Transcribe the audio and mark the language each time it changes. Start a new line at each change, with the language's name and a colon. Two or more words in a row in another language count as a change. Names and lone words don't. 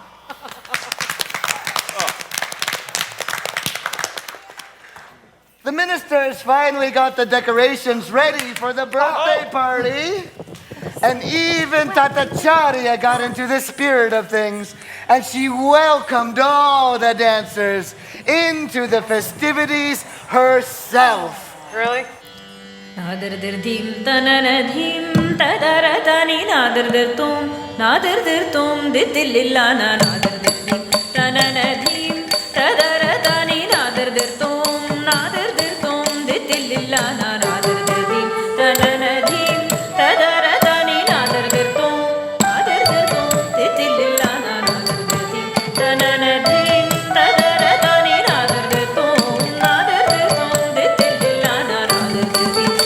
English: The ministers finally got the decorations ready for the birthday party. And even Tatacharya got into the spirit of things, and she welcomed all the dancers into the festivities herself. Really? Nadir-dir-dim, tanana-dim, tadara-tani, nadir-dir-tum, nadir-dir-tum, dit-dil-lil-lana, nadir-dir-dim, tanana-dim, tadara-tani, nadir-dir-tum, nadir-dir-tum, dit-dil-lil-lana, nadir-dir-dim, tanana-dim, tadara-tani, nadir-dir-tum, nadir-dir-tum, dit-dil-lil-lana, nadir-dir-dim, tanana-dim, tadara-tani, nadir-dir-tum, nadir-dir-tum, dit-dil-lil-lana, nadir-dir-dim.